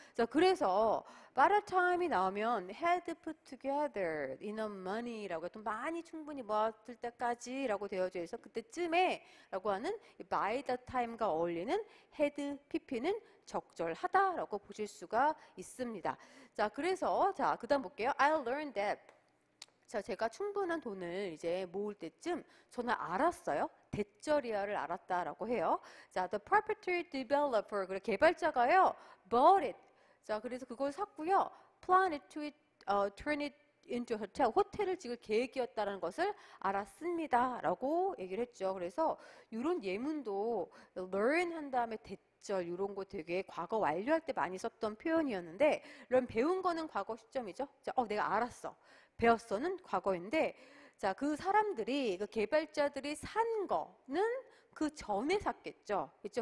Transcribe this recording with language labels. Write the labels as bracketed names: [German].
[Korean] 자, 그래서 by the time이 나오면 [English] had put together enough money [Korean] 라고 또 많이 충분히 모았을 때까지라고 되어져 있어 그때쯤에 라고 하는 by the time과 어울리는 had pp는 적절하다라고 보실 수가 있습니다. 자, 그래서 자, 그다음 볼게요. [English] I learned that. [Korean] 자, 제가 충분한 돈을 이제 모을 때쯤 저는 알았어요. 대절이야를 알았다라고 해요. [English] 자, the property developer, [Korean] 그래 개발자가요, [English] bought it. [Korean] 자, 그래서 그걸 샀고요. [English] plan it to turn it into hotel. [Korean] 호텔을 지을 계획이었다는 것을 알았습니다라고 얘기를 했죠. 그래서 이런 예문도 learn 한 다음에 대절 이런 거 되게 과거 완료할 때 많이 썼던 표현이었는데, 이런 배운 거는 과거 시점이죠. 자, 내가 알았어. 배웠어는 과거인데, 자, 그 사람들이, 그 개발자들이 산 거는 그 전에 샀겠죠. 그렇죠?